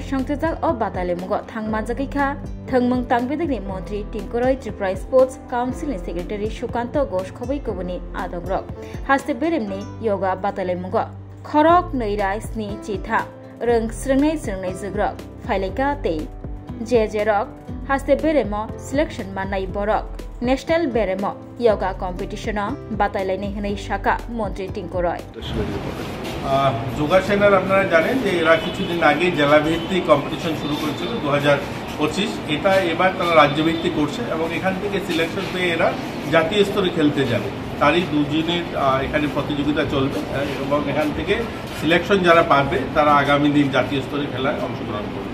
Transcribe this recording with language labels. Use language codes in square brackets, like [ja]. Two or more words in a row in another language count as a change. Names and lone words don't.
[trp] संथजाक बातायलायमुंग थांमानजाखैखा थंमं तांबेदनि मन्त्री टिंकरय त्रिपुरा स्पोर्ट्स काउन्सिलनि सेक्रेटारि सुकान्त घोष खबै कबुनि आदंरक हास्ते बेरेमनि योगा बातायलायमुंग खरक नैरा स्नि चिथा रों स्रोंनाय जोग्रक फाइलायका तै जे रक हास्ते बेरेम सिलेक्शन माननाय बरक नेशनल बेरेम [en] yoga competition [trp] बातायलायनाय हनै शाखा मन्त्री टिंकरय [bn] যোগাসেনার আপনারা জানেন যে এরা কিছুদিন আগে জেলাভিত্তিক কম্পিটিশন শুরু করেছিল 2025 এটা এবার তারা রাজ্যভিত্তিক করছে এবং এখান থেকে সিলেকশন পেয়ে এরা জাতীয় স্তরে খেলতে যাবে তারই দুজনের এখানে প্রতিযোগিতা চলবে এবং এখান থেকে সিলেকশন যারা পাবে তারা আগামী দিন জাতীয় স্তরে খেলায় অংশগ্রহণ করবে